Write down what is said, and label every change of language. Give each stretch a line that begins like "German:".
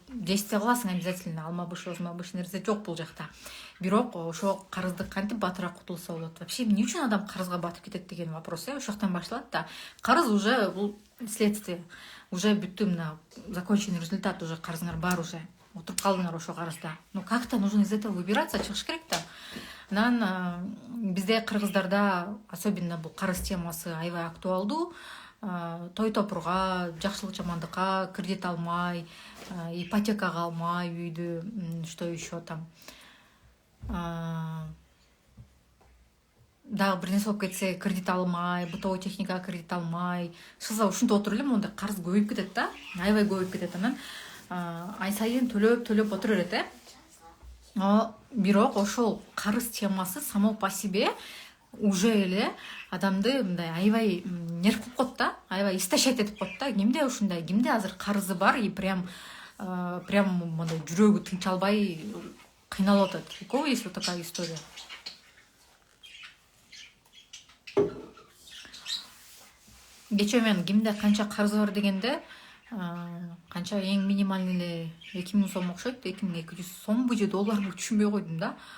Kyrgyz: Действие кыласың обязательно, алма быш нерсе жок бул жакта. Бирок ошо карызды кантип батыраак кутулса болот? Вообще эмне үчүн адам карызга батып кетет деген вопрос, ошол жактан башталат да. Карыз уже бул следствие, уже бүттү, мына законченный результат, уже карызыңар бар, уже отуруп калдыңар ошо карызда.
Russian: Ну как-то нужно из этого выбираться,
Kyrgyz: чыгыш керек да. Анан бизде кыргыздарда особенно бул карыз темасы аябай актуалдуу. Той топурга, жакшылык жамандыкка кредит алмай, ипотекага алмай үйдү,
Russian: что еще там,
Kyrgyz: дагы бир нерсе болуп кетсе кредит алмай, бытовой техникага кредит алмай, шылса ушинтип отуруп эле мондай карыз көбөйүп кетет да, аябай көбөйүп кетет. Анан ай сайын төлөп отура берет, бирок ошол карыз темасы
Russian: само по себе уже
Kyrgyz: эле адамды мындай аябай нерв кылып коет да, аябай истощать этип коет да. Кимде ушундай, кимде азыр карызы бар и прям мындай жүрөгү тынчалбай кыйналып атат.
Russian: У кого есть вот такая история?
Kyrgyz: Кечээ мен кимде канча карызы бар дегенде, канча эң минимальный эле 2000 сом окшойт, 2200 сомбу же долларбы түшүнбөй койдум да.